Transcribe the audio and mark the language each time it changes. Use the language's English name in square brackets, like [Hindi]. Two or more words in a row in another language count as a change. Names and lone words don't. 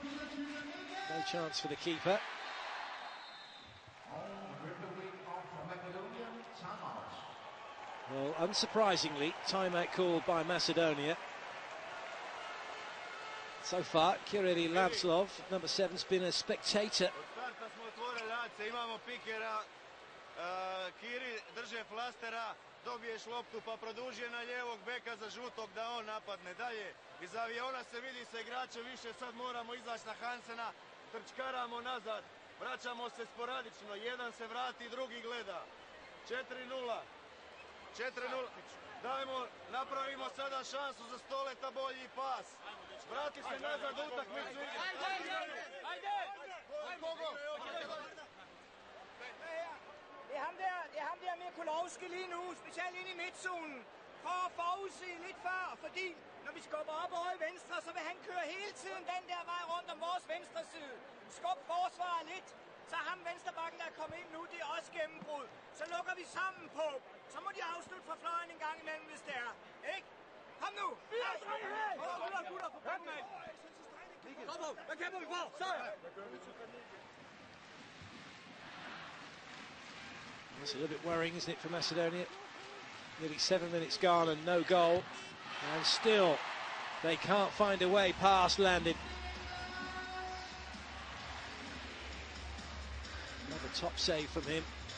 [English] No chance for the keeper. Well, unsurprisingly, timeout called by Macedonia. So far, Kirili Lavslov, number 7, has been a spectator. [Croatian] Kiri drže flastera, dobiješ loptu pa produžuje na lijevog beka za žutog da on napadne dalje. Iz aviona se vidi se igrače više, sad moramo izaći na Hansena, trčkaramo nazad, vraćamo se sporadično, jedan se vrati, drugi gleda. 4-0. 4-0. Dajmo, napravimo sada šansu za Stoleta, bolji pas. Vrati se nazad u utakmicu. Ajde! [Danish] Det er ham der Mikulovski lige nu, specielt inde i midtzonen, for at forudse lidt før, fordi når vi skubber op over i venstre, så vil han køre hele tiden den der vej rundt om vores venstre side. Skub forsvaret lidt, så ham venstrebakken, der er kommet ind nu, det er også gennembrud. Så lukker vi sammen på, så må de afslutte fra fløjen en gang imellem, hvis det er. Ikke? Kom nu! Gutter, for fanden af! Kom på, hvad kæmper vi på? Sejr! [English] It's a little bit worrying, isn't it, for Macedonia? Nearly 7 minutes gone and no goal. And still, they can't find a way past Landin. Another top save from him.